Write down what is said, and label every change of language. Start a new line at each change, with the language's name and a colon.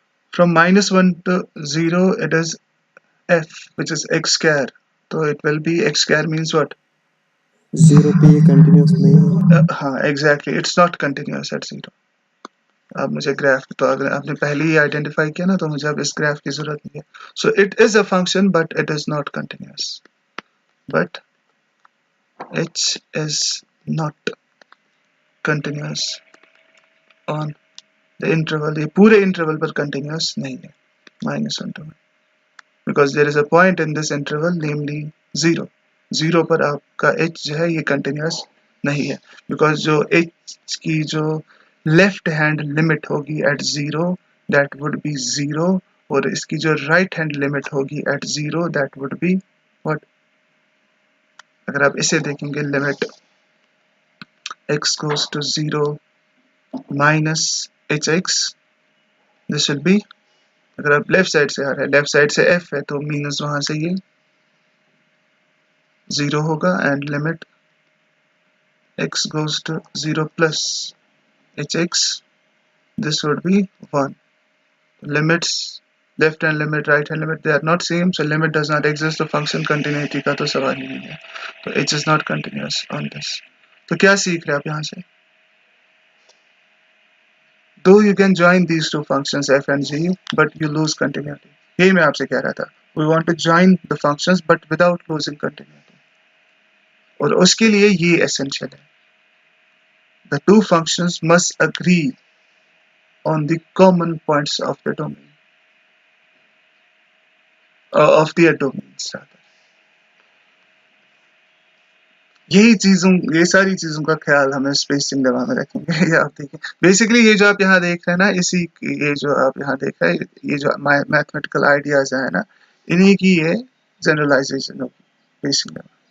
English: From -1 to 0 it is f which is x square, so it will be x square means what?
Hindi: 0 पे ये continuous नहीं है। हाँ exactly,
English: It's not continuous at 0।
Hindi: अब मुझे graph, तो अगर आपने पहले ही आइडेंटिफाई किया ना, तो मुझे अब इस ग्राफ की जरूरत नहीं है।
English: so it is a function but it is not continuous, but h is not continuous on the interval,
Hindi: ये पूरे इंटरवल पर कंटिन्यूस नहीं है
English: -1 to 1, because there is a point in this interval namely 0।
Hindi: 0 पर आपका h जो है ये कंटिन्यूस नहीं है, बिकॉज जो h की जो लेफ्ट हैंड लिमिट होगी एट 0
English: that would be 0,
Hindi: और इसकी जो राइट हैंड लिमिट होगी eight 0
English: That would be what?
Hindi: अगर आप इसे देखेंगे, limit x goes to 0 minus hx,
English: this will be,
Hindi: अगर आप लेफ्ट साइड से आ रहे हैं, लेफ्ट साइड से f है तो मीनस वहां से ये
English: 0 होगा and limit x goes to 0 plus hx, this would be 1. Limits left hand limit, right hand limit, they are not same, so limit does not exist,
Hindi: तो function continuity का तो सवाल ही नहीं है,
English: तो h is not continuous on this.
Hindi: तो क्या सीख रहे हैं आप यहाँ से?
English: Though you can join these two functions f and g, but you lose continuity.
Hindi: यही मैं आपसे कह रहा था.
English: We want to join the functions but without losing continuity.
Hindi: और उसके लिए ये essential है.
English: The two functions must agree on the common points of the domain, of their domains rather.
Hindi: ये सारी चीजों का ख्याल हमें स्पेसिंग लेमा में रखेंगे. ये आप देखिए, बेसिकली ये जो आप यहाँ देख रहे हैं ना, ये जो आप यहाँ देख रहे हैं, ये जो मैथमेटिकल आइडियाज है ना, इन्हीं की ये जनरलाइजेशन होगी बेसिक लेमा.